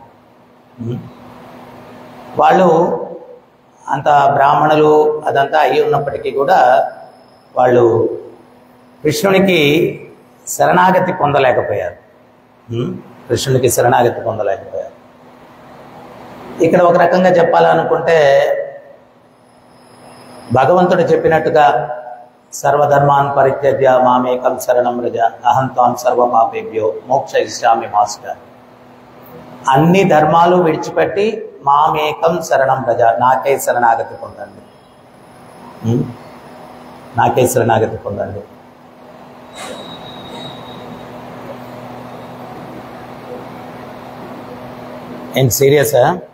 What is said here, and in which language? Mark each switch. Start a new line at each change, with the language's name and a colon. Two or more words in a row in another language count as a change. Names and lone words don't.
Telugu: వాళ్ళు అంత బ్రాహ్మణులు అదంతా అయి ఉన్నప్పటికీ కూడా వాళ్ళు కృష్ణునికి శరణాగతి పొందలేకపోయారు. కృష్ణునికి శరణాగతి పొందలేకపోయారు. ఇక్కడ ఒక రకంగా చెప్పాలనుకుంటే భగవంతుడు చెప్పినట్టుగా
Sanskrit: సర్వధర్మాన్ పరిత్యజ్య మామేకం శరణం వ్రజ అహం త్వాం సర్వపాపేభ్యో మోక్షయిష్యామి
Telugu: మాస్టర్. అన్ని ధర్మాలు విడిచిపెట్టి
Sanskrit: మామేకం శరణం వ్రజ,
Telugu: నాకే శరణాగతి పొందండి, నాకే శరణాగతి పొందండి. ఏంటి సీరియసా?